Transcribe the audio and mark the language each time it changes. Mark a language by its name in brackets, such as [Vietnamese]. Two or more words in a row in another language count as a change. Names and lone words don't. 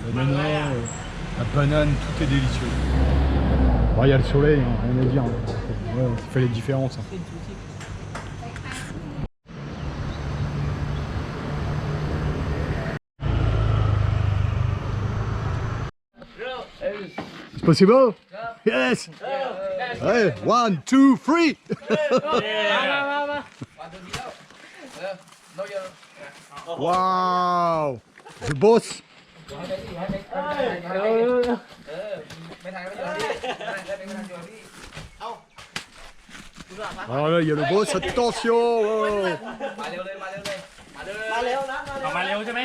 [French] L'ananas, la banane, tout est délicieux. Bon, il y a le soleil, hein, rien à dire. Ouais, ça fait les différences. Hein. C'est possible? [English] Yes! Hey, 1, 2, 3! Wow! The boss! [French] Alors là, il y a le boss, attention! Oh, [Thai] ออกมาเร็วใช่ไหม